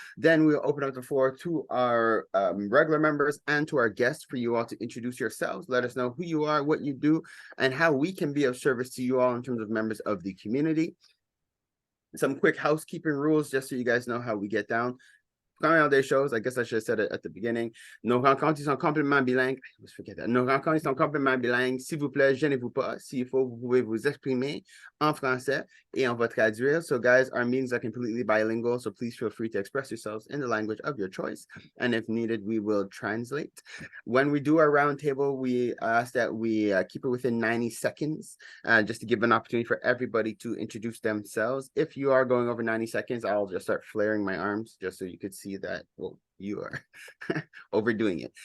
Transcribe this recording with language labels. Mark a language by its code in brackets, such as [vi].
[en] Then we'll open up the floor to our regular members and to our guests for you all to introduce yourselves. Let us know who you are, what you do, and how we can be of service to you all in terms of members of the community. Some quick housekeeping rules, just so you guys know how we get down. [fr] Quand des choses, [en] I guess I should have said it at the beginning. [fr] Nos rencontres sont complètement bilingues. [en] I always forget that. [fr] Nos rencontres sont complètement bilingues. S'il vous plaît, gênez-vous pas. S'il faut, vous pouvez vous exprimer en français et on va traduire. [en] So guys, our meetings are completely bilingual, so please feel free to express yourselves in the language of your choice. And if needed, we will translate. When we do our roundtable, we ask that we keep it within 90 seconds, just to give an opportunity for everybody to introduce themselves. If you are going over 90 seconds, I'll just start flaring my arms just so you could see that, well, you are overdoing it.